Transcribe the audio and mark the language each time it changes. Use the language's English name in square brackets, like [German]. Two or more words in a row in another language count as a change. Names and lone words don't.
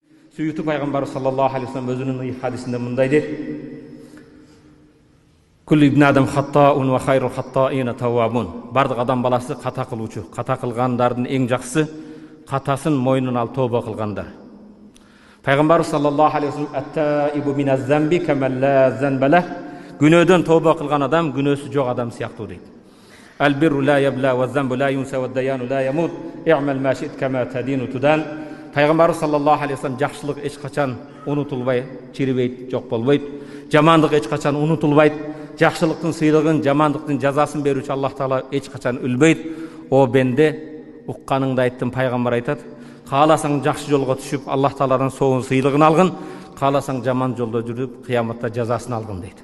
[Kyrgyz] Сүйүктүү пайгамбар [Arabic] صلى الله عليه وسلم [Kyrgyz] өзүнүн хадисинде мындай дейт: [Arabic] كل ابن آدم خطاء وخير الخطائين التوابون. [Kyrgyz] Бардык адам баласы ката кылуучу, ката кылгандардын эң жакшысы катасын мойнун алып тооба кылгандар. [Arabic] Пайгамбар صلى الله عليه وسلم التائب من الذنب كمن لا ذنب له. [Kyrgyz] Күнөөдөн тооба кылган адам күнөөсү жок адам сыяктуу дейт. [Arabic] البر لا يبلى والذنب لا ينسى والديان لا يموت. اعمل ما شئت كما تدين تدان. [Kyrgyz] Пайгамбар [Arabic] صلى الله عليه وسلم [Kyrgyz] жакшылык эч качан унутулбай, чирибейт, жок болбойт. Жамандык эч качан унутулбайт. Жакшылыктын сыйлыгын, жамандыктын жазасын берүүчү Аллах Таала эч качан өлбөйт. О бенде, укканыңды айттым, пайгамбар айтат: кааласаң жакшы жолго түшүп, Аллах Тааладан соон сыйлыгын алгын, кааласаң жаман жолдо жүрүп, кыяматта жазасын алгын дейт.